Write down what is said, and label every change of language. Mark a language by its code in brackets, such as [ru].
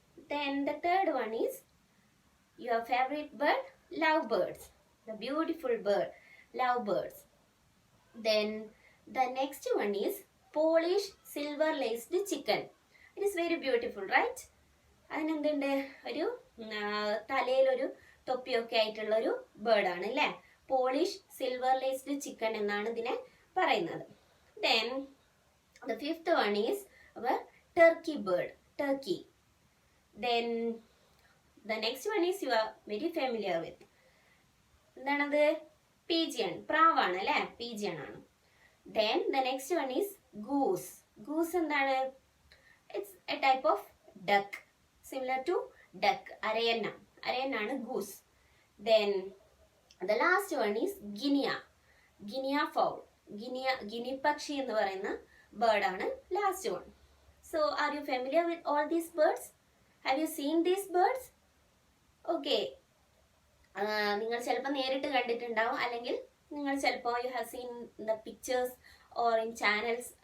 [en] Then the third one is your favorite bird, lovebirds. The beautiful bird, lovebirds. Then the next one is Polish silver laced chicken. It is very beautiful, right? [ml] അതിനെന്തുണ്ട്? ഒരു തലയിലൊരു തൊപ്പിയൊക്കെ ആയിട്ടുള്ള ഒരു ബേർഡാണ് അല്ലേ? Polish silver laced chicken എന്നാണ് ഇതിനെ പറയുന്നത്. [en] Then the fifth one is our turkey bird, turkey. Then the next one is you are very familiar with. [ml] എന്താണത്? pigeon, പ്രാവാണ് അല്ലേ? pigeon ആണ്. [en] Then the next one is goose. goose [ml] എന്താണ്? [en] It's a type of duck, similar to duck. [ml] അരയന്ന, അരയന്നാണ് [en] goose. Then the last one is guinea, guinea fowl. [ml] Guinea പക്ഷി എന്ന് പറയുന്ന ബേർഡാണ് last [en] One. So are you familiar with all these birds? Have you seen these birds? [ml] Okay, നിങ്ങൾ ചിലപ്പോൾ നേരിട്ട് കണ്ടിട്ടുണ്ടാവും, അല്ലെങ്കിൽ നിങ്ങൾ ചിലപ്പോൾ [en] You have seen the pictures or in channels.